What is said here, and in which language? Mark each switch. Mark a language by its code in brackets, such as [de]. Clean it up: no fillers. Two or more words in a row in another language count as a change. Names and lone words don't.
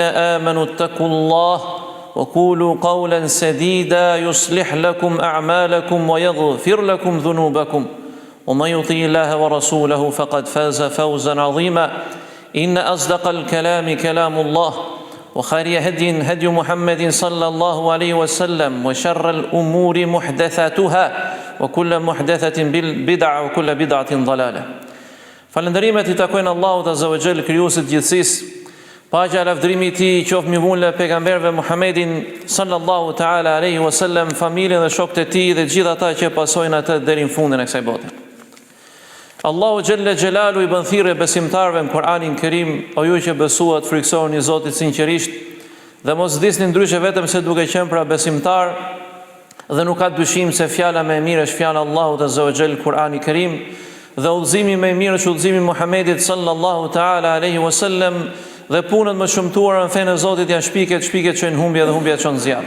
[ar] آمنوا اتقوا الله وقولوا قولا سديدا يصلح لكم أعمالكم ويغفر لكم ذنوبكم ومن يطيع الله ورسوله فقد فاز فوزا عظيما إن أصدق الكلام كلام الله وخير هدي هدي محمد صلى الله عليه وسلم وشر الأمور محدثاتها وكل محدثة بدعة وكل بدعة ضلالة. [sq] Falënderimet I takojnë Allahut [ar] عز وجل, [sq] krijuesit të gjithësisë. Paqja e lavdërimi I Tij qoftë mbi vulën e pejgamberëve Muhammedin [ar] صلى الله تعالى عليه وسلم, [sq] familjen dhe shokët e tij dhe gjithë ata që pasojnë atë deri në fundin e kësaj bote. Allahu [ar] جل جلاله [sq] I bën thirrje besimtarëve në Kur'anin Kerim: o ju që besuat, friksohuni Zotit sinqerisht dhe mos vdisni ndryshe vetëm se duke qenë pra besimtar, dhe nuk ka dyshim se fjala më e mirë është fjala Allahut [ar] عز وجل, [sq] Kur'ani Kerim, dhe udhëzimi më I mirë është udhëzimi I Muhamedit [ar] صلى الله تعالى عليه وسلم, [sq] dhe punët më shumtuara në fenë e Zotit janë shpiket që në humbje dhe humbja që në zjarr.